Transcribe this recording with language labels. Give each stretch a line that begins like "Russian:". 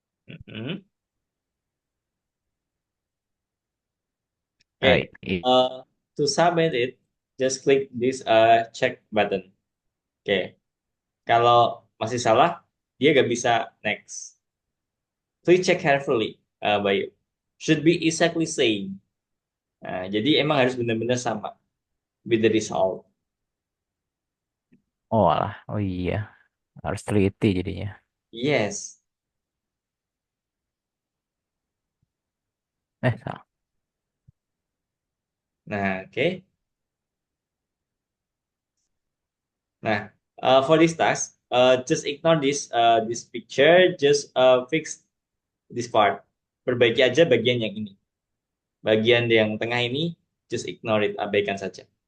English: Mm-mm. Okay. Uh, to submit it, just click this check button. Oke.
Indonesian: Kalau masih salah, dia gak bisa next.
English: Please check carefully, Bayu. Should be exactly same.
Indonesian: Nah, jadi emang harus benar-benar sama
English: with the result.
Indonesian: oh alah, oh iya harus teliti jadinya.
English: Yes.
Indonesian: Salah. Nah, oke.
English: Nah, for this task, just ignore this picture, just fix this part.
Indonesian: Perbaiki aja bagian yang ini. Bagian yang tengah ini,
English: just ignore it,
Indonesian: abaikan saja.